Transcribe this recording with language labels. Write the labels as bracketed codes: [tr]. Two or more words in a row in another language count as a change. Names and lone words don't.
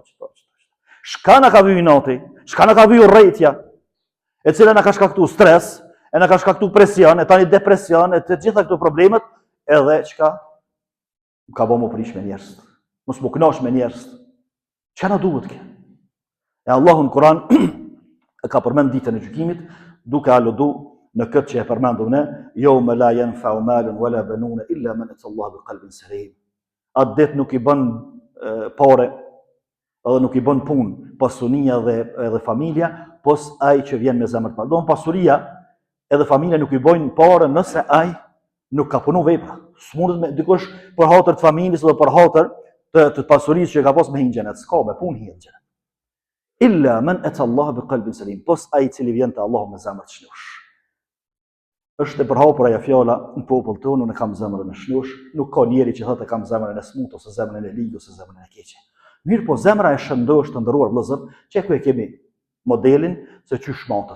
[sq] Shka na ka viju nati, shka na ka viju rrejtja, e cila na ka shkaktu stres, e na ka shkaktu presion, e tani depresion, e të gjitha këto problemet, edhe çka ka bo mu prish me njerëz. Mos më kënash me njerëz. Çka na duhet kjo? E Allahu në Kur'an e ka përmend ditën e gjykimit, duke aludu në këtë që e përmendur ne, [ar] يوم لا ينفع مال ولا بنون إلا من أتى الله بقلب سليم. [sq] Atë ditë nuk i bën pore, edhe nuk i bën punë, pasunia dhe familja, pos ai që vjen me zemër të paqë. Do pasuria edhe familja nuk i bojnë pore nëse ai nuk ka punu vepra. S'mundet me dikush për hatër të familjes dhe për hatër të pasurisë që ka pas me hinë gjenet. [ar] S'ka me punë hinë gjenet. إلا من أتى الله بقلب سليم. [sq] Pos ai cili vjen te Allahu me zemër të shnush. Është e përhapur ajo fjala në popull tonë, unë kam zemrën e shnush, nuk ka njeri që thotë kam zemrën e smut ose zemrën e ligë ose zemrën e keqe. Mirë, po zemra e shëndosh të ndëruar vëllezër, që ku e kemi modelin se çysh matet.